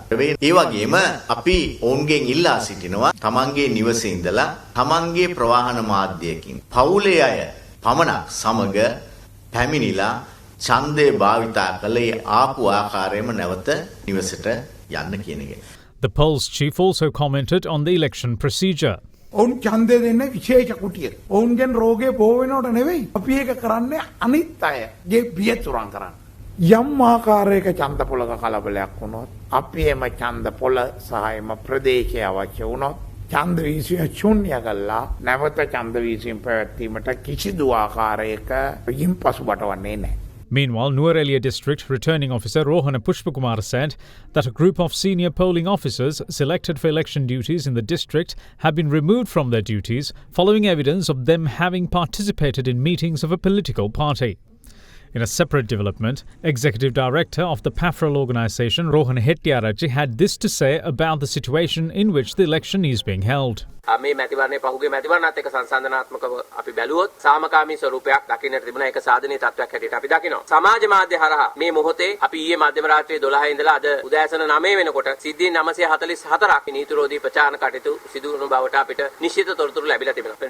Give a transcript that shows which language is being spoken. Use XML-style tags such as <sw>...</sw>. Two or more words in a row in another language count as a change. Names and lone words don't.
<si>ඒ වගේම අපි ඔවුන්ගෙන් ඉල්ලා සිටිනවා තමන්ගේ නිවසේ ඉඳලා තමන්ගේ ප්‍රවාහන මාධ්‍යයකින් පවුලේ අය පමණක් සමග පැමිණිලා ඡන්දේ භාවිතා කළේ ආපු ආකාරයෙන්ම නැවත නිවසට යන්න කියන එක.</si> <en>The polls chief also commented on the election procedure.</en> <si>ඔවුන් ඡන්දය දෙන්නේ විශේෂ කුටියට. ඔවුන්ගෙන් රෝගේ බෝ වෙනවට නෙවෙයි. අපි ඒක කරන්නේ අනිත් අයගේ බිය තුරන් කරන්න. යම් ආකාරයක ඡන්ද පොලක කලබලයක් වුණොත් අපි එම ඡන්ද පොල සහ එම ප්‍රදේශය අවශ්‍ය වුණොත් ඡන්ද වීසිය ශුන්‍ය කළා නැවත ඡන්ද වීසියෙන් පැවැත්වීමට කිසිදු ආකාරයක යම් පසුබට වන්නේ නැහැ.</si> <en>Meanwhile, Nuwara District Returning Officer Rohana Pushpakumar said that a group of senior polling officers selected for election duties in the district have been removed from their duties following evidence of them having participated in meetings of a political party. In a separate development, Executive Director of the PAFRAL organisation, Rohan Hettiarachchi, had this to say about the situation in which the election is being held.</en> <si>මේ මැතිවරණයේ පහුගිය මැතිවරණත් එක්ක සංසන්දනාත්මකව අපි බැලුවොත් සාමකාමී ස්වරූපයක් දකින්නට තිබුණ එක සාධනීය තත්ත්වයක් හැටියට අපි දකිනවා. සමාජ මාධ්‍ය හරහා මේ මොහොතේ අපි ඊයේ මධ්‍යම රාත්‍රියේ 12 ඉඳලා අද උදෑසන 9 වෙනකොට සිද්ධීන් 944ක් නීතිරෝධී ප්‍රචාරණ කටයුතු සිදු වුණු බවට අපිට නිශ්චිත තොරතුරු ලැබිලා තිබෙනවා.</si>